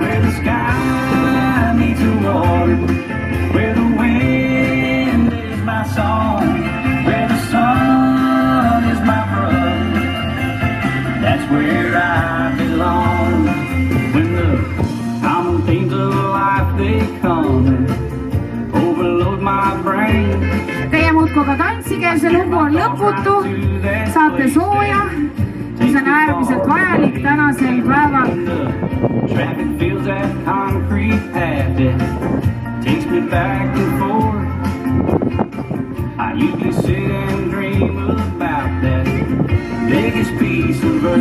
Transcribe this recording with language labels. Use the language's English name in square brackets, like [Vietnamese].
[English] Where the sky meets the water, where the wind is my song, where the sun is my brother, that's where I belong. When the common things of life they come and overload my brain. [Estonian] Teie muudku ka tantsige, see lugu on lõputu, saate sooja, mis on äärmiselt vajalik tänasel päeval. [English] Traffic feels that concrete path that takes me back and forth. I usually sit and dream about that biggest piece of earth.